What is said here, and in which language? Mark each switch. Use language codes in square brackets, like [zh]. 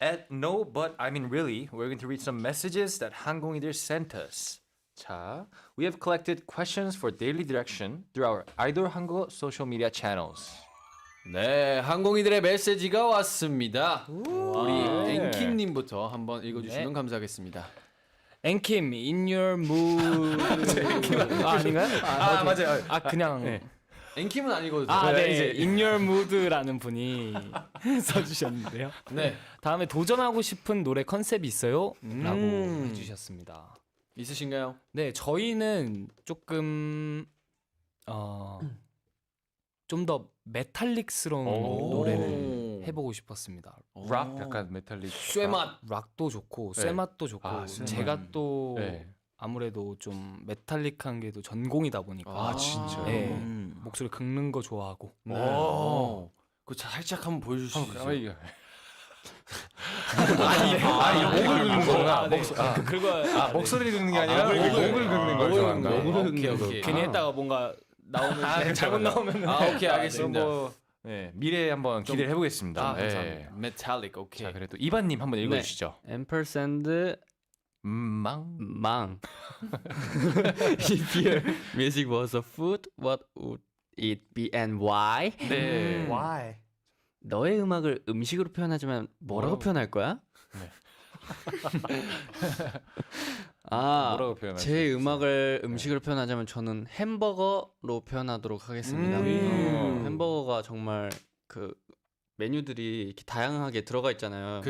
[en] No, but I mean really, we're going to read some messages that 항공이들 sent us. 자, we have collected questions for daily direction through our idol 한국 social media channels. [ko] 네, 항공이들의 메시지가 왔습니다. 우리 앵킴님부터 한번 읽어주시면 네. 감사하겠습니다. 앵킴 [en] in your mood. [ko] 아닌가요? 맞아요. 그냥. 앵킴은 안 읽어도 돼요. 네, 이제 [en] in your mood [ko] 라는 분이 써주셨는데요. 네, 다음에 도전하고 싶은 노래 컨셉이 있어요? 라고 음. 해주셨습니다. 있으신가요? 네, 저희는 조금 좀 더 메탈릭스러운 오. 노래를 해보고 싶었습니다. 락 약간 메탈릭. 쇠맛. 락도 좋고 네. 쇠맛도 좋고 아, 쇠맛. 제가 또 네. 아무래도 좀 메탈릭한 게 또 전공이다 보니까 아, 진짜요? 네. 음. 목소리 긁는 거 좋아하고 오, 그거 살짝 한번 보여줄 수 있어요? 목을 긁는 거구나. 그거 목소리를 긁는 게 아니라 목을 긁는 걸 좋아한다. 오케이. 괜히 했다가 뭔가 나오면 잘못 나오면 오케이, 알겠습니다. 네, 미래에 한번 기대를 해보겠습니다. 네. 감사합니다. 메탈릭, 오케이. 자, 그래도 이반님 한번 읽어주시죠. 앰퍼샌드 망. 망. [en] If your music was a food, what would it be and why? [ko] 네. [en] Why? [ko] 너의 음악을 음식으로 표현하자면 뭐라고 표현할 거야? 뭐라고 표현할 수 제 있어요? 음악을 음식으로 표현하자면 저는 햄버거로 표현하도록 하겠습니다. 햄버거가 정말 그 메뉴들이 이렇게 다양하게 들어가 있잖아요.